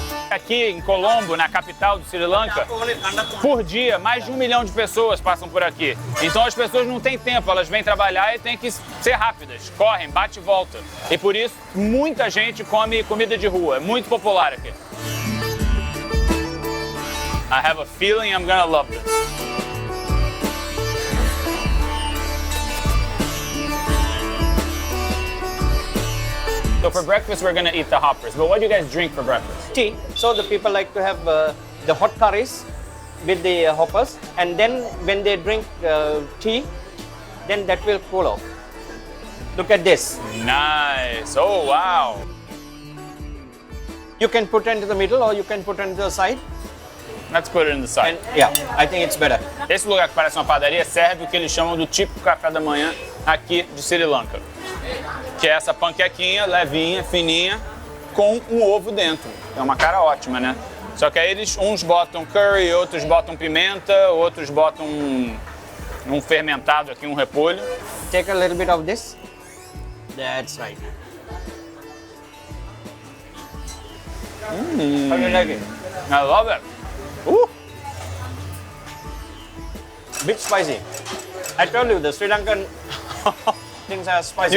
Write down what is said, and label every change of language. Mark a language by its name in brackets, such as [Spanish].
[Portuguese] Aqui em Colombo, na capital do Sri Lanka, por dia, mais de 1 milhão de pessoas passam por aqui. Então as pessoas não têm tempo, elas vêm trabalhar e têm que ser rápidas, correm, bate e volta. E por isso, muita gente come comida de rua, é muito popular aqui. [English] I have a feeling I'm gonna love this. So for breakfast, we're gonna eat the hoppers. But what do you guys drink for breakfast? Tea. So the people like to have the hot curries with the hoppers, and then when they drink tea, then that will cool off. Look at this. Nice. Oh, wow. You can put it into the middle or you can put it into the side. Let's put it in the side. And yeah, I think it's better. [Portuguese] Esse lugar que parece uma padaria serve o que eles chamam do típico café da manhã aqui de Sri Lanka. Que é essa panquequinha levinha, fininha, com um ovo dentro. É uma cara ótima, né? Só que aí uns botam curry, outros botam pimenta, outros botam um fermentado aqui, um repolho. [English] Take a little bit of this. That's right. How do you like it? I love it. Bit spicy. I told you the Sri Lankan things are spicy.